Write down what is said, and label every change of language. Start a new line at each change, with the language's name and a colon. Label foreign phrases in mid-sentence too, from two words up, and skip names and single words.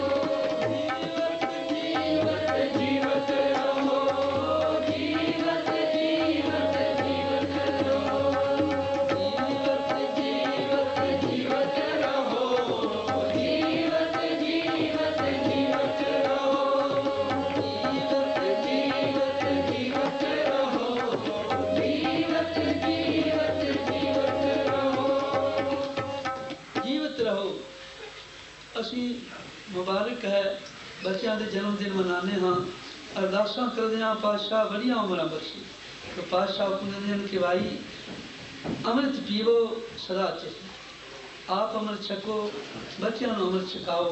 Hindi: जीवत जीवत जीवत रहो, जीवत जीवत जीवत रहो, जीवत जीवत जीवत रहो, जीवत जीवत जीवत रहो, जीवत जीवत जीवत रहो, जीवत जीवत जीवत रहो।
Punjabi: ਜੀਵਤ ਰਹੋ। ਅਸੀਂ ਮੁਬਾਰਕ ਹੈ ਬੱਚਿਆਂ ਦੇ ਜਨਮ ਦਿਨ ਮਨਾਉਂਦੇ ਹਾਂ, ਅਰਦਾਸਾਂ ਕਰਦੇ ਹਾਂ ਪਾਤਸ਼ਾਹ ਬੜੀਆਂ ਉਮਰਾਂ ਬਖਸ਼ੇ। ਤੇ ਪਾਤਸ਼ਾਹ ਕਹਿੰਦੇ ਨੇ ਕਿ ਭਾਈ ਅੰਮ੍ਰਿਤ ਪੀਵੋ ਸਦਾ ਚਿਤ, ਆਪ ਅੰਮ੍ਰਿਤ ਛਕੋ, ਬੱਚਿਆਂ ਨੂੰ ਅੰਮ੍ਰਿਤ ਛਕਾਓ।